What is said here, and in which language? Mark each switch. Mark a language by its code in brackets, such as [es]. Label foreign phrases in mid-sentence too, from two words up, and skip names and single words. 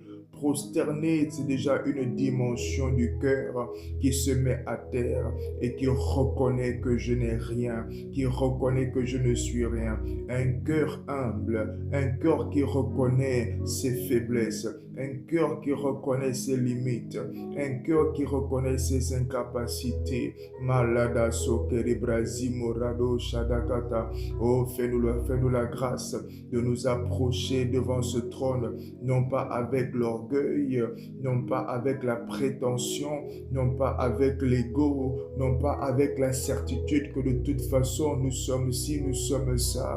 [fr] Prosterner, c'est déjà une dimension du cœur qui se met à terre et qui reconnaît que je n'ai rien, qui reconnaît que je ne suis rien. Un cœur humble, un cœur qui reconnaît ses faiblesses, un cœur qui reconnaît ses limites, un cœur qui reconnaît ses incapacités. Malada sokere brazimorado shadakata. Oh, fais-nous la grâce de nous approcher devant ce trône, non pas avec l'orgueil, non pas avec la prétention, non pas avec l'ego, non pas avec la certitude que de toute façon nous sommes ci, nous sommes ça.